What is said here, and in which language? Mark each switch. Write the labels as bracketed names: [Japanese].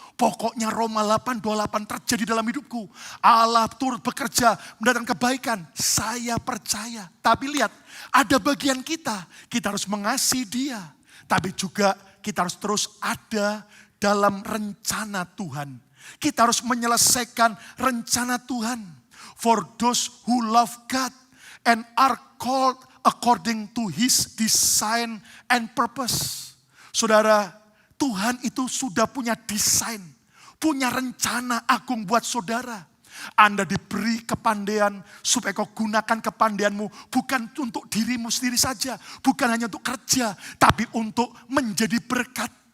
[Indonesian] Pokoknya Roma 8:28 terjadi dalam hidupku. Allah turut bekerja mendatangkan kebaikan. Saya percaya. Tapi lihat, ada bagian kita. Kita harus mengasihi Dia. Tapi juga kita harus terus ada dalam rencana Tuhan. Kita harus menyelesaikan rencana Tuhan. [English] For those who love God and are called according to His design and purpose. [Indonesian] Saudara, Tuhan itu sudah punya desain, punya rencana agung buat saudara. Anda diberi kepandaian supaya kau gunakan kepandaianmu bukan untuk dirimu sendiri saja, bukan hanya untuk kerja, tapi untuk menjadi berkat.